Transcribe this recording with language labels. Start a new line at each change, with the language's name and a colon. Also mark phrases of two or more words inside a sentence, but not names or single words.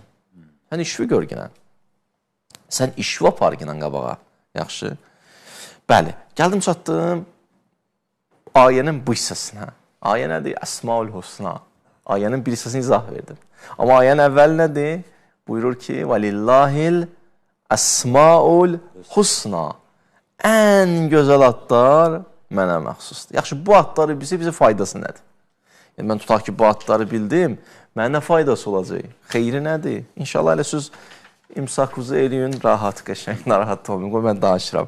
Azerbaijani: Sən işvi gör ginən. Sən işvi apar ginən qabağa. Yaxşı. Bəli, gəldim çatdım ayənin bu hissəsinə. Ayə nədir? Əsmaül Husna. Ayənin bir hissəsini izah verdim. Amma ayənin əvvəl nədir? Buyurur ki,
Arabic: وَلِلَّهِ الْأَسْمَاءُ الْحُسْنَى.
Azerbaijani: Ən gözəl adlar mənə məxsusdur. Yaxşı, bu adları bizə faydası nədir? Yəni, mən tutaq ki, bu adları bildim, mənə nə faydası olacaq? Xeyri nədir? İnşallah elə siz imsakınızı eləyin, rahat, qəşəng, narahat olmayın. Qoy, mən danışıram.